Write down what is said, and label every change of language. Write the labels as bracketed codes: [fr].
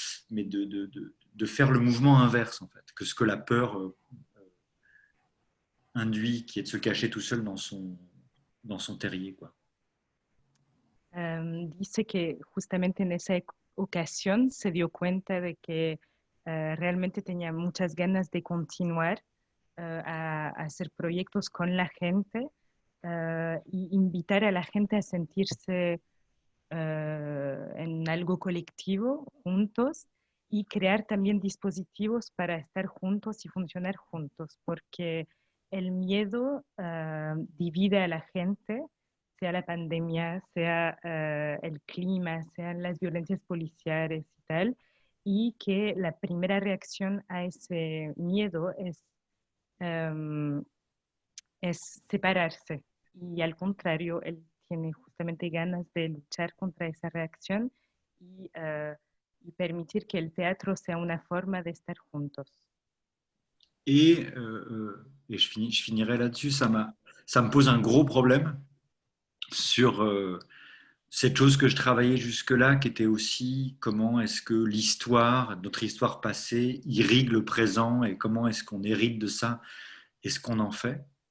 [fr] Mais de faire le mouvement inverse, en fait, que ce que la peur induit, qui est de se cacher tout seul dans son terrier, quoi. [es] Dice que justamente en esa ocasión se dio cuenta de que realmente tenía muchas ganas de continuar a hacer proyectos con la gente y invitar a la gente a sentirse en algo colectivo, juntos, y crear también dispositivos para estar juntos y funcionar juntos, porque el miedo divide a la gente, sea la pandemia, sea el clima, sean las violencias policiales y tal, y que la primera reacción a ese miedo um, es separarse. Y al contrario, él tiene justamente ganas de luchar contra esa reacción y permitir que el teatro sea una forma de estar juntos. [fr] Et je finirai là-dessus, ça me pose un gros problème sur cette chose que je travaillais jusque-là, qui était aussi comment est-ce que l'histoire, notre histoire passée, irrigue le présent et comment est-ce qu'on hérite de ça et ce qu'on en fait.